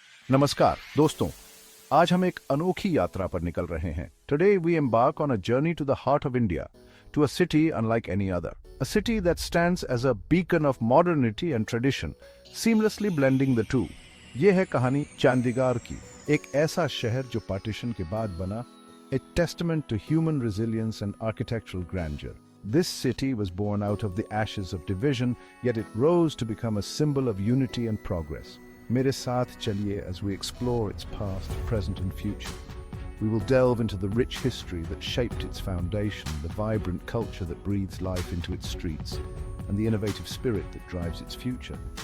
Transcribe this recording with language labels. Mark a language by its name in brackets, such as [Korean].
[Hindi] नमस्कार दोस्तों, आज हम एक अनोखी यात्रा पर निकल रहे हैं। [English] Today we embark on a journey to the heart of India, to a city unlike any other. A city that stands as a beacon of modernity and tradition, seamlessly blending the two. [Hindi] ये है कहानी चंडीगढ़ की, एक ऐसा शहर जो partition के बाद बना, [English] a testament to human resilience and architectural grandeur. This city was born out of the ashes of division, yet it rose to become a symbol of unity and progress. [Hindi] मेरे साथ चलिए [English] as we explore its past, present and future. We will delve into the rich history that shaped its foundation, the vibrant culture that breathes life into its streets, and the innovative spirit that drives its future.